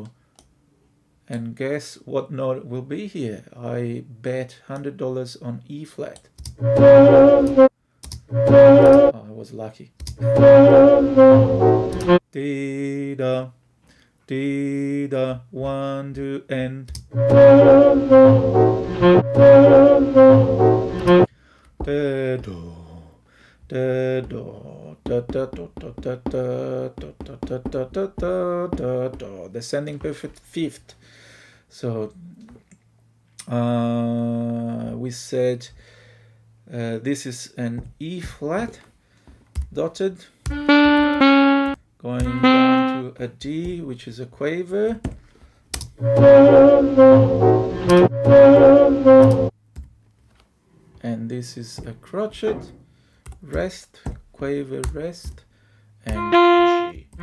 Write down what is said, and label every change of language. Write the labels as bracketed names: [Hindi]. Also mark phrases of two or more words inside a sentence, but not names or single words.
[English] And guess what note will be here? I bet $100 on E flat. Oh, I was lucky. Dee da, 1, 2, and da do, da do, da da do, da da da da da da da da. Descending perfect 5th. So we said this is an E flat dotted, going down to a D, which is a quaver, and this is a crotchet, rest, quaver, rest, and G.